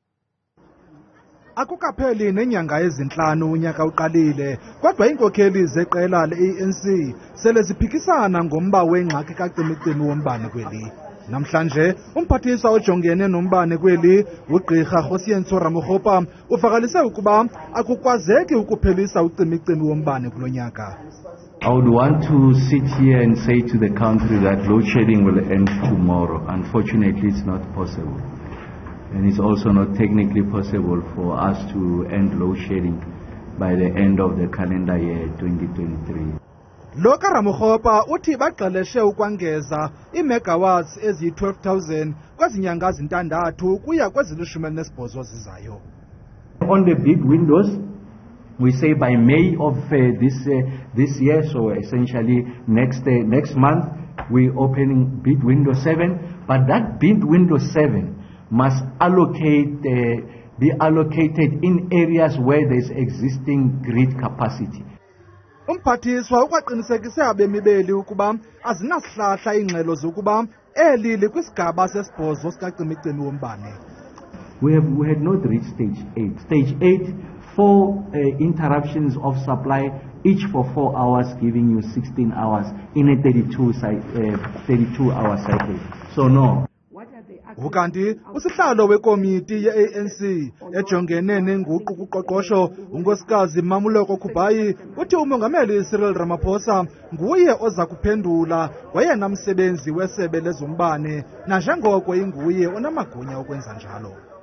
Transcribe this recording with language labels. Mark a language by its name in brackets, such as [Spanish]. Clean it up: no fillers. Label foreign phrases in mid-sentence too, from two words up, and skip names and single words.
[Xhosa] Akukapheli nenyanga ezinhlanu unyaka uqalile, kodwa iinkokheli zeqela le-ANC sele ziphikisana ngomba wengxaki kacimi-cimi wombane kweli. Namhlanje umphathiswa ojongene nombane kweli uGqirha Kgosientso Ramokgopa uvakalise ukuba akukwazeki ukuphelisa ucimi-cimi wombane kulonyaka. [English] I would want to sit here and say to the country that load shedding will end tomorrow. Unfortunately, it's not possible. And it's also not technically possible for us to end load shedding by the end of the calendar year 2023. [Xhosa] Loka Ramokgopa uthi bagxeleshe ukwangeza iimegawatts eziyi-12,000 kwezinyanga ezintandathu kuya kwezili-18 zizayo. [English] On the bid windows, we say by May of this year, so essentially next month, we're opening bid window 7, but that bid window 7 must be allocated in areas where there's existing grid capacity. [Xhosa] Umphathiswa ukwaqinisekise abemi beli ukuba azinasihlahla iingxelo zokuba eli likwisigaba sesibhozo sikacimi-cimi wombane. [English] We had not reached stage 8. Stage 8, 4 interruptions of supply, each for 4 hours, giving you 16 hours in a 32-hour cycle. So no. [Xhosa] Ukanti usihlalo wekomiti ye-ANC ejongene nenguqu kuqoqosho unkosikazi Mamuloko Kubayi uthi umongameli Cyril Ramaphosa nguye oza kuphendula wayena msebenzi wesebe lezombane nanjengoko inguye onamagunya okwenza njalo.